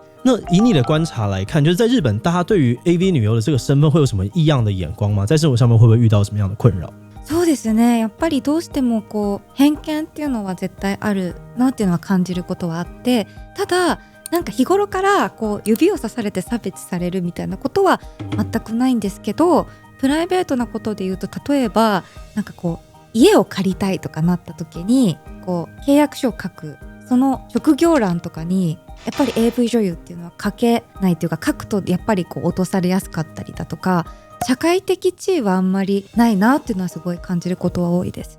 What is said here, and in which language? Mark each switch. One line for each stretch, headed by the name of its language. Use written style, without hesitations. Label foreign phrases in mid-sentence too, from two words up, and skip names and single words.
Chinese: 那以你的观察来看，就是在日本大家对于 AV 女优的这个身份会有什么异样的眼光吗？在生活上面会不会遇到什么样的困扰？
Japanese: そうですね。やっぱりどうしても偏見っていうのは絶対あるなっていうのは感じることはあって、ただなんか日頃から指をさされて差別されるみたいなことは全くないんですけど、プライベートなことで言うと、例えばなんか家を借りたいとかなった時に契約書を書くその職業欄とかにやっぱり AV 女優っていうのは書けないというか、書くとやっぱり落とされやすかったりだとか、社会的地位はあんまりないなっていうのはすごい感じることは多いです。